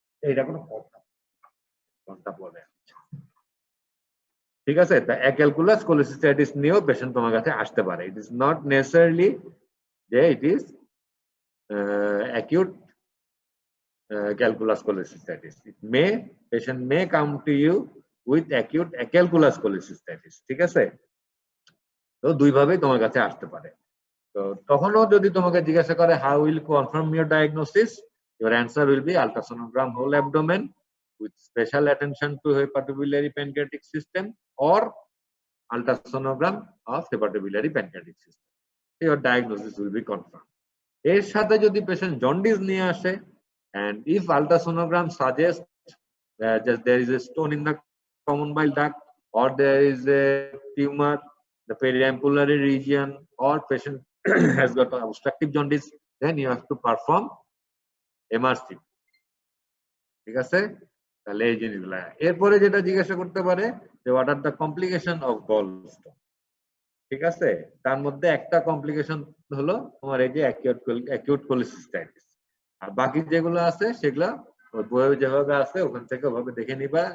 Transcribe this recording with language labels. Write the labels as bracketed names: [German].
[Bangla] এটা কোনো কথা বলে। ঠিক আছে, তা অ্যাকালকুলাস কোলিসিস্টাইটিস নিয়েও পেশেন্ট তোমার কাছে আসতে পারে। [English] It is not necessarily যে it is acute calculus cholecystitis. Patient may come to you with acute acalculous cholecystitis। [Bangla] ঠিক আছে, তো দুই ভাবেই তোমার কাছে আসতে পারে। তো তখনও যদি তোমাকে জিজ্ঞাসা করে [English] how will confirm your diagnosis, your answer will be ultrasonogram whole abdomen with special attention to hepatobiliary pancreatic system or ultrasonogram of hepatobiliary pancreatic system. Your diagnosis will be confirmed. [Bangla] এর সাথে যদি পেশেন্ট জন্ডিস নিয়ে আসে, [English] and if ultrasonogram suggests that there is a stone in the common bile duct, or there is a tumor the periampullary region, or patient has got obstructive jaundice, then you have to perform MRCP। [Bangla] ঠিক আছে, তাহলে এই জিনিসগুলো। এরপরে যেটা জিজ্ঞাসা করতে পারে যে [English] what are the complication of gallstone। [Bangla] ঠিক আছে, তার মধ্যে একটা কমপ্লিকেশন হলো তোমার এই যে অ্যাকিউট কোলিসিস্টাইটিস। আর বাকি যেগুলো আছে সেগুলো বইয়ে যেভাবে আছে ওখান থেকে ওভাবে দেখে নিবা।